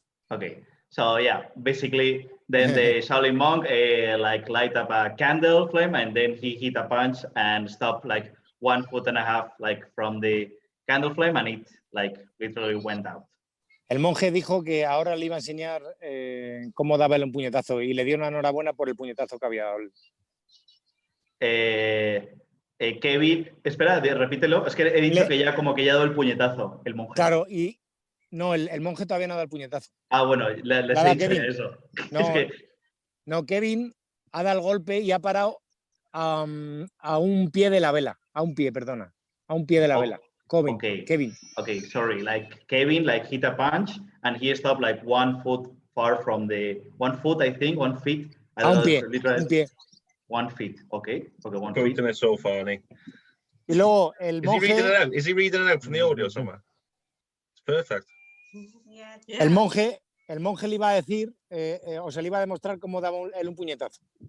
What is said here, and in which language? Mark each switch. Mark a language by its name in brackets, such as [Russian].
[English] Okay, so yeah, basically then the Shaolin monk like light up a candle flame and then he hit a punch and stopped like 1.5 foot like from the candle flame and it like literally went out. [Spanish] El monje dijo que ahora le iba a enseñar cómo darle un puñetazo y le dio una enhorabuena por el puñetazo que había dado. Kevin, espera, repítelo, es que he dicho que ya como que ya ha dado el puñetazo, el monje. Claro, y no, el monje todavía no ha dado el puñetazo. Ah, bueno, les he dicho ya eso. No, Kevin ha dado el golpe y ha parado a un pie de la vela, a un pie de la vela. Kevin. [English] Okay, sorry. Like Kevin, like hit a punch and he stopped like 1 foot far from the 1 foot, I think, 1 feet. I don't know, [Spanish] un pie. [English] 1 feet. Okay, 1 feet. Quoting it so funny. [Spanish] Y luego el monje. [English] Is he reading it out from the audio somewhere? It's perfect. Yeah. [Spanish] El monje le iba a decir, o se le iba a demostrar cómo daba él un puñetazo.